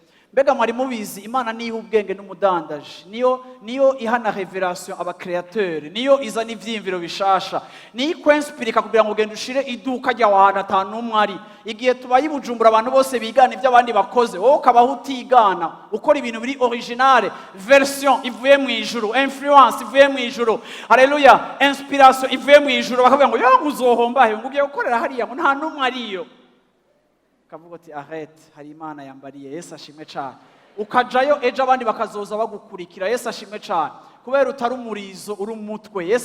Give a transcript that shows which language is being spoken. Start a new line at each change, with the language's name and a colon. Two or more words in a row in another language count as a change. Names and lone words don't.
Rundi: mbega mwari mubizi imana niyo ubwenge n'umudandaji niyo ihana revelation aba createur niyo izana ivyimviro bishasha niyo ikwinspirika kugira ngo ugende ushire iduka rya wana atanumwe ari igihe tubaye Bujumbura abantu bose bigana ivyo abandi bakoze wowe ukabaho utigana ukora ibintu biri
French: originale version
Rundi: ivuye mu ijuru influence ivuye mu ijuru haleluya inspiration ivuye mu ijuru bakavuga ngo yo uzohomba ngo ugiye gukorera hariya ngo nta numwe ariyo kavuga ati arrête hari imana yambariye Yesu ashimwe cyane ukajayo ejo abandi bakazoza bagukurikira Yesu ashimwe cyane kubera utari umurizo uri umutwe Yesu